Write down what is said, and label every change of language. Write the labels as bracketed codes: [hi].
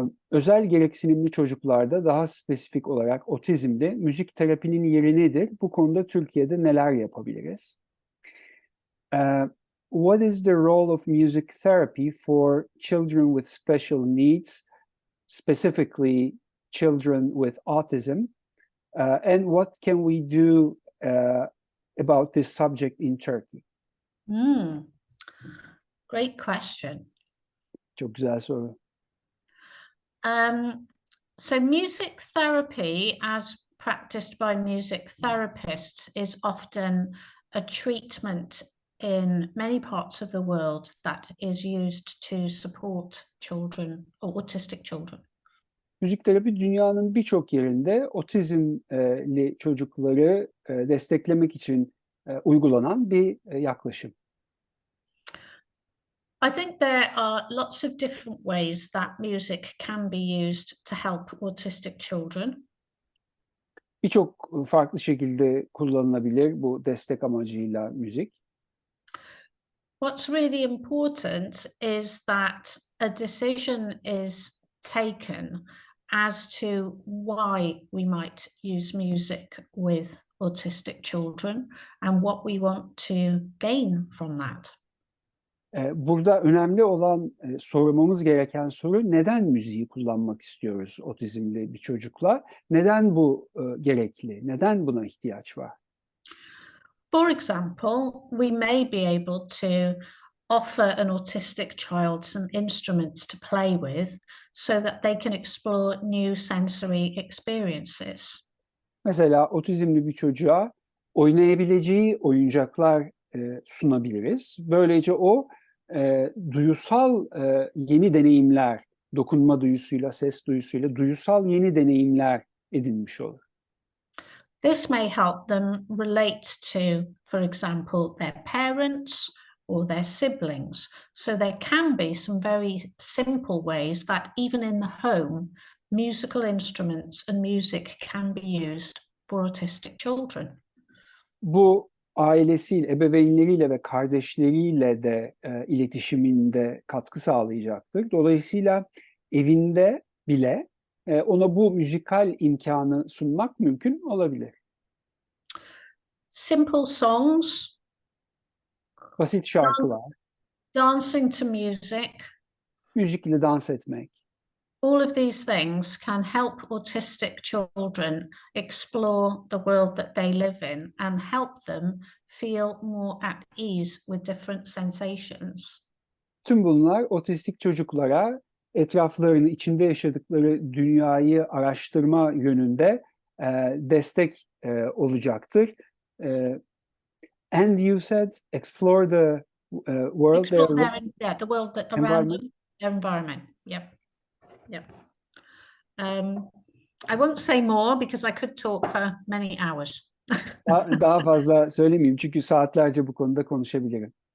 [tr] Özel gereksinimli çocuklarda, daha spesifik olarak otizmde müzik terapinin yeri nedir? Bu konuda Türkiye'de neler yapabiliriz? [en] What is the role of music therapy for children with special needs, specifically children with autism, and what can we do about this subject in Turkey? Great question. [tr] Çok güzel soru. [en] So music therapy, as practiced by music therapists, is often a treatment in many parts of the world that is used to support children or autistic children. [tr] Müzik terapi dünyanın birçok yerinde otizmli çocukları desteklemek için uygulanan bir yaklaşım. [en] I think there are lots of different ways that music can be used to help autistic children. [tr] Birçok farklı şekilde kullanılabilir bu destek amacıyla müzik. [en] What's really important is that a decision is taken as to why we might use music with autistic children and what we want to gain from that. [tr] Burada önemli olan sormamız gereken soru, neden müziği kullanmak istiyoruz otizmli bir çocukla? Neden bu gerekli? Neden buna ihtiyaç var? [en] For example, we may be able to offer an autistic child some instruments to play with so that they can explore new sensory experiences. [tr] Mesela otizmli bir çocuğa oynayabileceği oyuncaklar sunabiliriz. Böylece o duyusal yeni deneyimler, dokunma duyusuyla, ses duyusuyla duyusal yeni deneyimler edinmiş olur. [en] This may help them relate to, for example, their parents or their siblings. So there can be some very simple ways that even in the home, musical instruments and music can be used for autistic children. [tr] Bu ailesiyle, ebeveynleriyle ve kardeşleriyle de iletişiminde katkı sağlayacaktır. Dolayısıyla evinde bile ona bu müzikal imkanı sunmak mümkün olabilir. [en] Simple songs, [tr] Basit şarkılar, [en] dancing to music, [tr] müzik ile dans etmek. [en] all of these things can help autistic children explore the world that they live in and help them feel more at ease with different sensations. [tr] Tüm bunlar otistik çocuklara etraflarını, içinde yaşadıkları dünyayı araştırma yönünde destek olacaktır. [en] And you said explore the world. Explore the world that around environment. them, their environment. Yep. I won't say more because I could talk for many hours. [tr] Daha fazla söylemeyeyim çünkü saatlerce bu konuda konuşabilirim.